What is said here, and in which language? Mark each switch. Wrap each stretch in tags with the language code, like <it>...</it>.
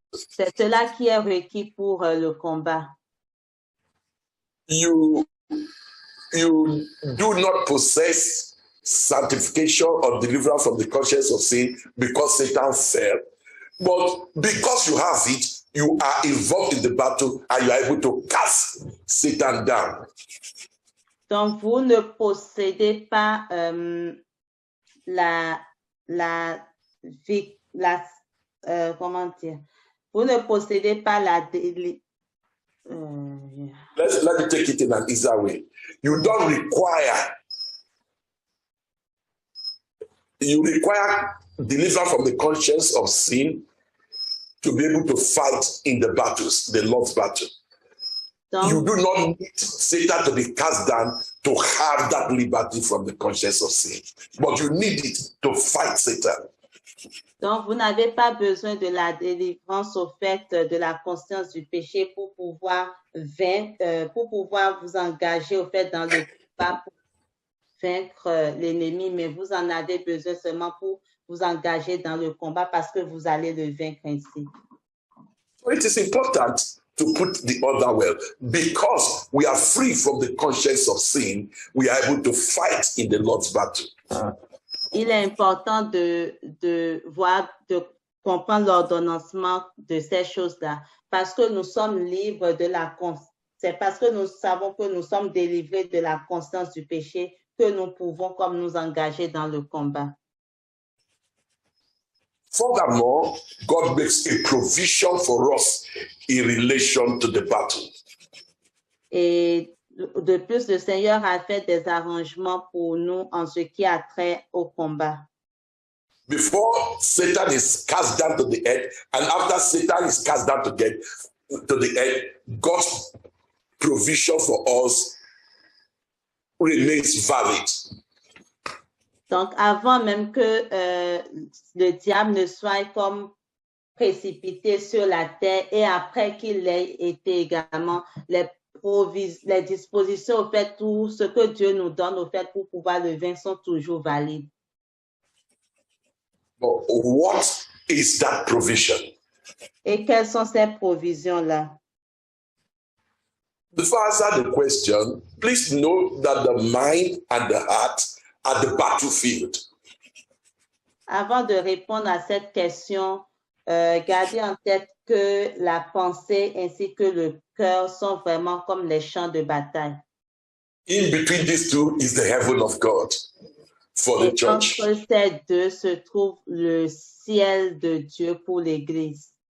<fr>C'est cela qui est requis pour le combat.</fr> <en>You do not possess sanctification or deliverance from the conscience of sin because Satan fell, but because you have it, you are involved in the battle and you are able to cast Satan down.</en> <fr>Donc, vous ne possédez pas comment dire? Vous ne possédez pas la</fr> <en>Let me take it in an easier way. You require deliverance from the conscience of sin to be able to fight in the battles, the Lord's battle. You do not need Satan to be cast down to have that liberty from the conscience of sin, but you need it to fight Satan.</en> <fr>Donc, vous n'avez pas besoin de la délivrance au fait de la conscience du péché pour pouvoir vous engager au fait dans le combat pour vaincre l'ennemi, mais vous en avez besoin seulement pour vous engager dans le combat parce que vous allez le vaincre ainsi.</fr> <en>So it is important to put the other way. Because we are free from the conscience of sin, we are able to fight in the Lord's battle.</en> <fr>Il est important de comprendre l'ordonnancement de ces choses-là, parce que nous sommes libres de la conscience. C'est parce que nous savons que nous sommes délivrés de la conscience du péché que nous pouvons comme nous engager dans le combat.</fr> <en>Furthermore, God makes a provision for us in relation to the battle.</en> <fr>Et de plus, le Seigneur a fait des arrangements pour nous en ce qui a trait au combat.</fr> <en>Before Satan is cast down to the earth, and after Satan is cast down to the earth, God's provision for us remains valid.</en> <fr>Donc, avant même que le diable ne soit comme précipité sur la terre et après qu'il ait été également, les dispositions au fait, tout ce que Dieu nous donne au fait pour pouvoir le vaincre sont toujours valides.</fr> <en>But what is that provision?</en> <fr>Et quelles sont ces provisions-là?</fr> <en>Before I answer the question, please know that the mind and the heart are the battlefield.</en> <fr>Avant de répondre à cette question, gardez en tête que la pensée ainsi que le cœur sont vraiment comme les champs de bataille.</fr> <en>In between these two is the heaven of God for the church.</en> <fr>Entre ces deux se trouve le ciel de Dieu pour l'Église.</fr>